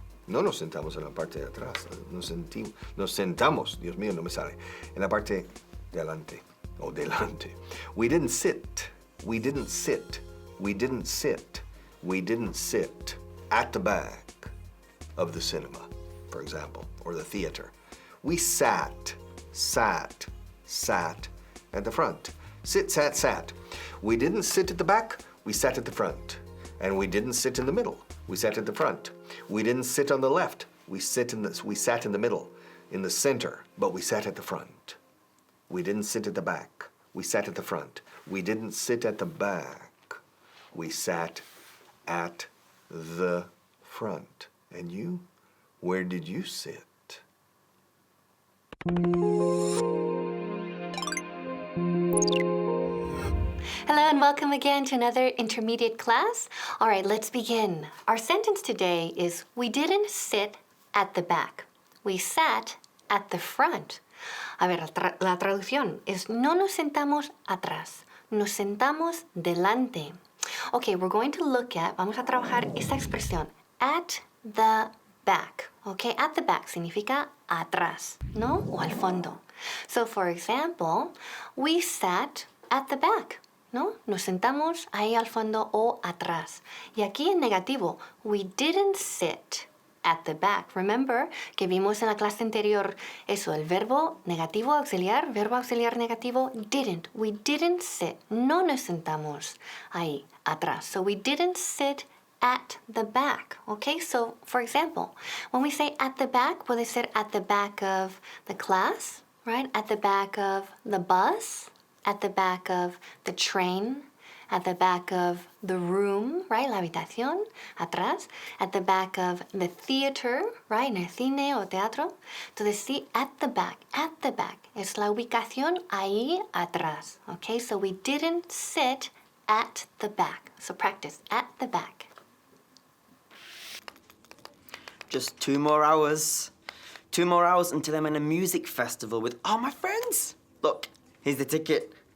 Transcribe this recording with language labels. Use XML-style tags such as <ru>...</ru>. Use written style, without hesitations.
<es>No nos sentamos en la parte de atrás. Nos sentamos, Dios mío, no me sale. En la parte de adelante o delante.</es> <en>We didn't sit at the back of the cinema, for example, or the theater. We sat at the front. Sit, sat, sat. We didn't sit at the back, we sat at the front. And we didn't sit in the middle. We sat at the front. We didn't sit on the left. We sat in the middle, in the center, but we sat at the front. We didn't sit at the back. We sat at the front. We didn't sit at the back. We sat at the front. And you? Where did you sit? Hello and welcome again to another intermediate class. All right, let's begin. Our sentence today is, we didn't sit at the back. We sat at the front.</en> <es>A ver, la traducción es, no nos sentamos atrás, nos sentamos delante.</es> <en>Okay, we're going to look at,</en> <es>vamos a trabajar esta expresión,</es> <en>at the back. Okay, at the back</en> <es>significa atrás, ¿no? O al fondo.</es> <en>So, for example, we sat at the back,</en> <es>¿no? Nos sentamos ahí al fondo o atrás. Y aquí en negativo,</es> <en>we didn't sit at the back.</en> <es>Remember que vimos en la clase anterior eso, el verbo negativo auxiliar, verbo auxiliar negativo, didn't.</es> <en>We didn't sit.</en> <es>No nos sentamos ahí atrás.</es> <en>So we didn't sit at the back. Okay, so for example, when we say at the back,</en> <es>puede ser</es> <en>at the back of the class, right? At the back of the bus, at the back of the train, at the back of the room, right?</en> <es>La habitación, atrás.</es> <en>At the back of the theater, right?</en> <es>En el cine o teatro. Entonces, sí,</es> <en>at the back.</en> <es>Es la ubicación ahí atrás.</es> <en>Okay, so we didn't sit at the back. So practice, at the back. Just 2 more hours. 2 more hours until I'm in a music festival with all my friends. Look, here's the ticket.</en>